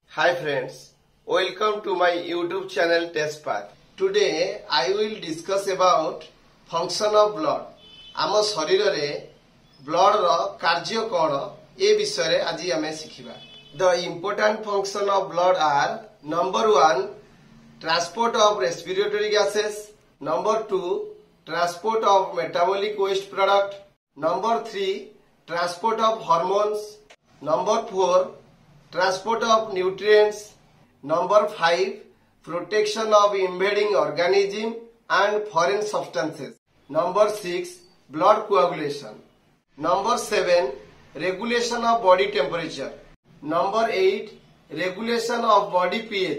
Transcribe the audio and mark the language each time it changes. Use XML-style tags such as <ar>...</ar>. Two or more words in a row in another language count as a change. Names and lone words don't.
<en>Hi friends, welcome to my YouTube channel TestPath. Today I will discuss about function of blood.</en> <or>ଆମ ଶରୀର ରେ blood ର କାର୍ଯ୍ୟ କଉଣ ଏ ବିଷୟ ରେ ଆଜି ଆମେ ଶିଖିବା.</or> <en>The important function of blood are number 1 transport of respiratory gases, number 2 transport of metabolic waste product, number 3 transport of hormones, number 4 transport of nutrients, number 5 protection of invading organism and foreign substances, number 6 blood coagulation, number 7 regulation of body temperature, number 8 regulation of body pH.</en>